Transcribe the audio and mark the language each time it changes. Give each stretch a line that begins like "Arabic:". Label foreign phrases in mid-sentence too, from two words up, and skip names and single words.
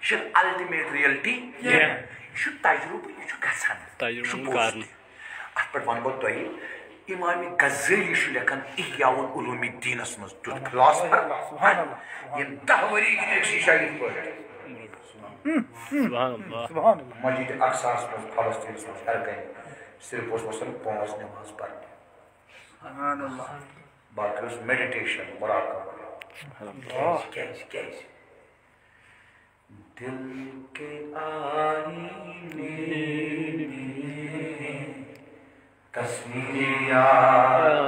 Kashmiri: چھِ
English: ultimate reality
Kashmiri: یہِ چھُ تجرُبہٕ یہِ چھُ گژھان یہِ چھُ پوٚز تہِ اتھ پٮ۪ٹھ ونہٕ بہٕ تۄہہِ امام غزالی چھُ لیکھان احیاء العلوم الدینس منٛز تیُتھ فلاسفر ییٚمۍ 10 ؤری گِنٛدِکھ شیٖشا یِتھ پٲٹھۍ مسجد اقصاہس منٛز فلسطیٖنس منٛز ہر کَنہِ صرف اوس وسان 5 نٮ۪ماز پرنہِ
Urdu: باقی اس میڈیٹیشن مراقبہ کیسے دل کے آئینے میں تصویر یار